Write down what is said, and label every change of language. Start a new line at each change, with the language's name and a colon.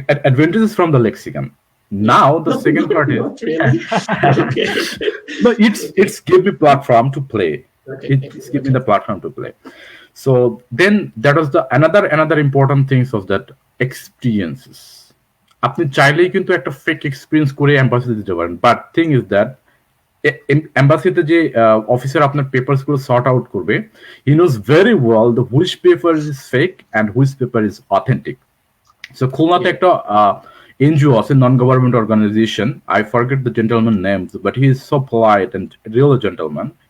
English: advantages from the lexicon. Now the second part is really. Okay. no, it's give me platform to play. Okay. It's give me the platform to play. So then that was the another important things of that experiences.
Bangla: আপনি চাইলেই কিন্তু একটা fake experience করে এম্বাসিতে দিতে পারেন,
English: but thing is that
Bangla: এম্বাসিতে যে officer আপনার papers গুলো সর্ট আউট করবে,
English: He knows very well the which paper is fake and which paper is authentic.
Bangla: So খুলনাতে একটা NGO আছে, non-government organization.
English: I forget the gentleman names, but he is so polite and real gentleman.